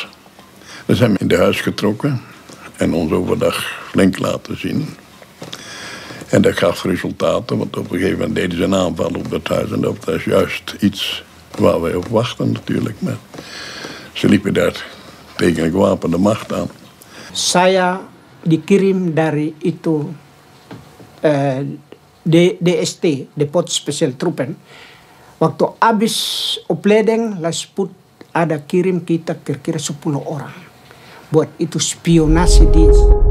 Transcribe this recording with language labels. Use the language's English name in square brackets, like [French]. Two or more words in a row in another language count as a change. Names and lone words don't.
[Dutch] Dan zijn we in de huis getrokken en ons overdag flink laten zien. En dat gaf resultaten, want op een gegeven moment deden ze een aanval op het huis. En dat was juist iets waar wij op wachten natuurlijk. Maar ze liepen daar tegen een gewapende macht aan. [Indonesian] Saya dikirim dari itu DST, Depot Special Troepen. Waktu habis opleiding Lasput ada kirim kita kira-kira 10 orang. Buat itu spionase dienst.